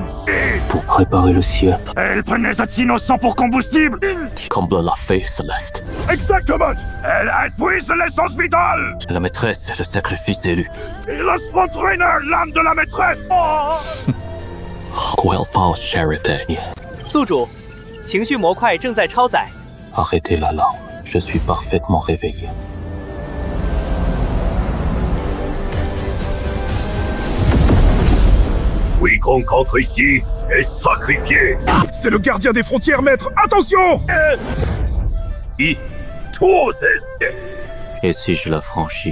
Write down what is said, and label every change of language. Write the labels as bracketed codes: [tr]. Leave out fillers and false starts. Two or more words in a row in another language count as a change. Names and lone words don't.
[fr] Pour préparer le ciel. Elle prenait cet innocent pour combustible. Comme la fée céleste. Exactement. Elle épuise l'essence vitale. La maîtresse est le sacrifice élu. Et le Spawn Trainer, l'âme de la maîtresse. Quelfao Charité. [zh] 宿主，情绪模块正在超载。 [fr] Arrêtez la larme. Je suis parfaitement réveillé. Quiconque entre ici est sacrifié. C'est le gardien des frontières, maître. Attention. Et si je la franchis?